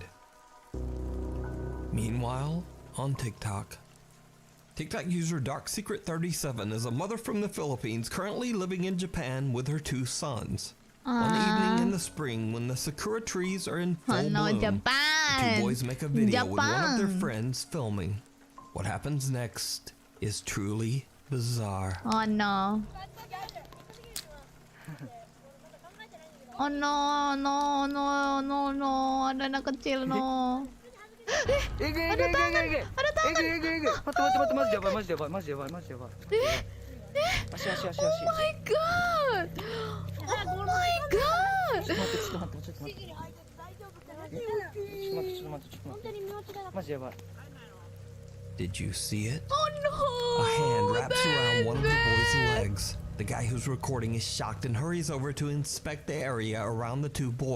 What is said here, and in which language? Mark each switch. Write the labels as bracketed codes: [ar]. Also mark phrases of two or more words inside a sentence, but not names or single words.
[en] Meanwhile, on TikTok user DarkSecret37 is a mother from the Philippines currently living in Japan with her two sons. One evening in the spring when the sakura trees are in full no, bloom, the Japan. two boys make a video with one of their Japan. friends filming. What happens next is truly bizarre. Oh no. Oh no, no, no, no, no, [id] ada anak kecil no. Ada tangan, ada tangan. Masih. [en] Oh my god. Oh my god. Did you see it? Oh no. A hand wraps around one of the boys' legs. The guy who's recording is shocked and hurries over to inspect the area around the two boys.